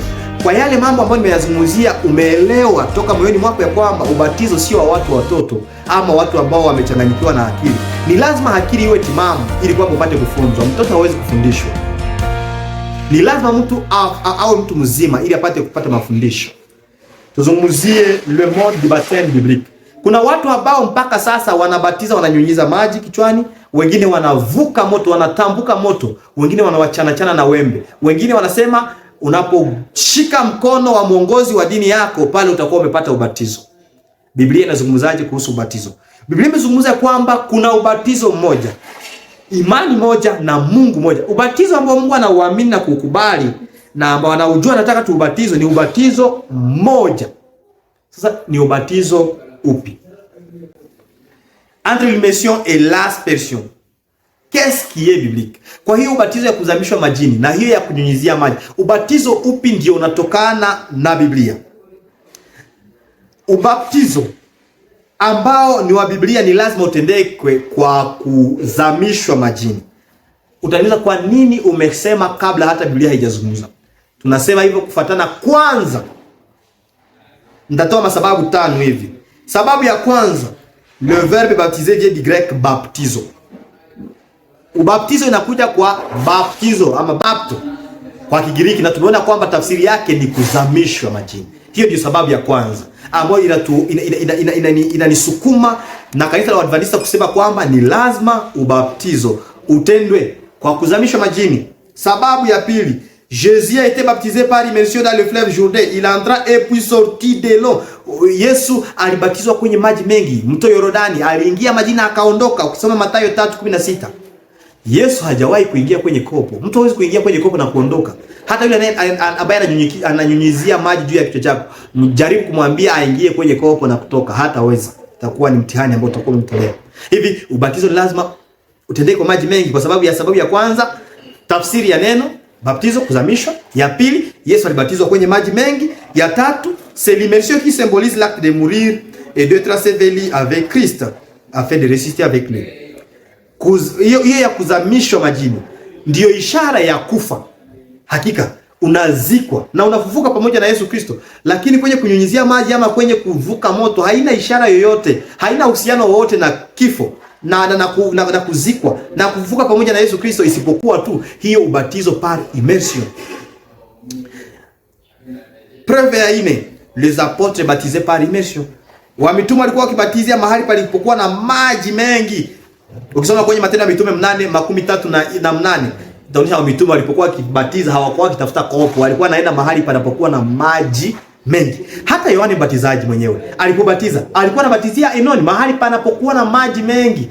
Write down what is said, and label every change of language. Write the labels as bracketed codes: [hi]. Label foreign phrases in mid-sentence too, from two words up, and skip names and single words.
[sw] Kwa yale mambo ambayo nimeyazungumzia, umeelewa toka moyoni mwako ya kwamba ubatizo sio wa watu watoto ama watu ambao wamechanganyikiwa na akili. Ni lazima akili iwe timamu ili kwamba upate kufunzwa. Mtoto hawezi kufundishwa. Ni lazima mtu awe mtu mzima ili apate kupata mafundisho. [fr] Tuzungumzie le mode du baptême biblique. [sw] Kuna watu ambao mpaka sasa wanabatiza, wananyunyiza maji kichwani, wengine wanavuka moto, wanatambuka moto, wengine wanawachana na wembe. Wengine wanasema unaposhika mkono wa mwongozi wa dini yako pale utakuwa umepata ubatizo. Biblia inazungumzaje kuhusu ubatizo? Biblia imezungumza kwamba kuna ubatizo mmoja, imani moja na Mungu moja. Ubatizo ambao Mungu anauamini na kukubali na ambao anaujua anataka tuubatizo ni ubatizo mmoja. Sasa ni ubatizo upi? [fr] Entre l'immersion et l'aspersion, qu'est-ce qui est biblique? [sw] Kwa hiyo ubatizo ya kuzamishwa majini na hiyo ya kunyunyizia maji, ubatizo upi ndio unatokana na Biblia? Ubatizo ambao ni wa Biblia ni lazima utendekwe kwa kuzamishwa majini. Utaniuliza, kwa nini umesema kabla hata Biblia haijazungumza? Tunasema hivyo kufuatana. Kwanza, nitatoa masababu 5 hivi. Sababu ya kwanza, [fr] le verbe baptiser vient du grec baptizo. [sw] Ubaptizo inakuja kwa baptizo ama bapto kwa Kigiriki, na tumeona kwamba tafsiri yake ni kuzamishwa majini. Hiyo ndio sababu ya kwanza ambayo inanisukuma na kanisa la Waadventista kusema kwamba ni lazima ubaptizo utendwe kwa kuzamishwa majini. Sababu ya pili, [fr] Jésus a été baptisé par immersion dans le fleuve Jourdain. Il entra et puis sortit de l'eau. [sw] Yesu alibatizwa kwenye maji mengi, mto Yordani, aliingia majini akaondoka. Ukisoma Mathayo 3:16. Yesu hajawahi kuingia kwenye kopo. Mtu hawezi kuingia kwenye kopo na kuondoka. Hata yule ambaye ananyunyizia maji juu ya kichwa chako, mjaribu kumwambia aingie kwenye kopo na kutoka, hataweza. Itakuwa ni mtihani ambao utakuwa umemtolea. Hivi ubatizo lazima utendeke kwa maji mengi kwa sababu ya kwanza, tafsiri ya neno baptizo, kuzamishwa. Ya pili, Yesu alibatizwa kwenye maji mengi. Ya tatu, [fr] c'est l'immersion qui symbolise l'acte de mourir et d'être enseveli avec Christ afin de ressusciter avec lui. [sw] Hiyo ya kuzamishwa majini ndiyo ishara ya kufa. Hakika unazikwa na unafufuka pamoja na Yesu Kristo. Lakini kwenye kunyunyizia maji ama kwenye kuvuka moto haina ishara yoyote, haina uhusiano wowote na kifo na kuzikwa na kufufuka pamoja na Yesu Kristo, isipokuwa tu hiyo ubatizo [fr] par immersion. Preuve ya 4, les apôtres baptisés par immersion. [sw] Wamitume walikuwa wakibatizia mahali palipokuwa na maji mengi. Ukisoma kwenye Matendo ya Mitume 8:38 itaonyesha wamitume walipokuwa wakibatiza hawakuwa wakitafuta kopo, walikuwa naenda mahali panapokuwa na maji mengi. Hata Yohane Mbatizaji mwenyewe alipobatiza alikuwa anabatizia Enoni, mahali panapokuwa na maji mengi.